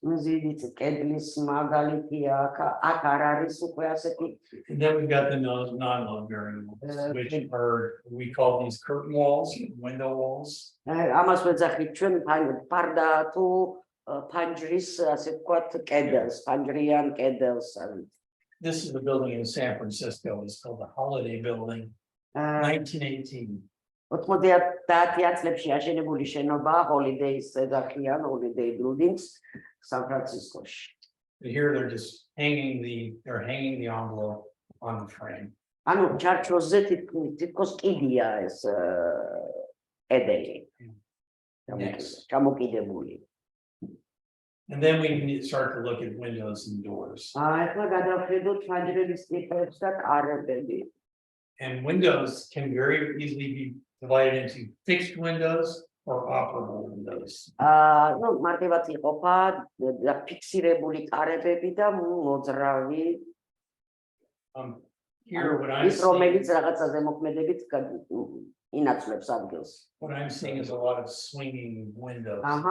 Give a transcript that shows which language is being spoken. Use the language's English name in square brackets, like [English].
[English] And then we've got the non-load bearing walls, which are, we call these curtain walls, window walls. [Georgian] ფანჯრის ასე ვთქვათ კედელს, ფანჯრიან კედელს. [English] This is the building in San Francisco. It's called the Holiday Building, 1918. [Georgian] 90 წლებში აშენებული შენობა Holidays ეძახიან, Holiday Buildings სან-ფრანცისკოში. [English] Here they're just hanging the envelope on the frame. [Georgian] ანუ ჩარჩოზე თითქოს კიდია ეს კედელი. ჩამოკიდებული. [English] And then we need to start to look at windows and doors. [Georgian] ახლა გადავხედოთ ფანჯრების ტიპებს და კარებები. [English] And windows can very easily be divided into fixed windows or operable windows. [Georgian] ნუ მარტივად იყოფა ფიქსირებული კარებები და მოძრავი. [English] Here what I'm [Georgian] ის რომელიც რაღაცაზე მოქმედებით ინაცვლებს ადგილს. [English] What I'm seeing is a lot of swinging windows.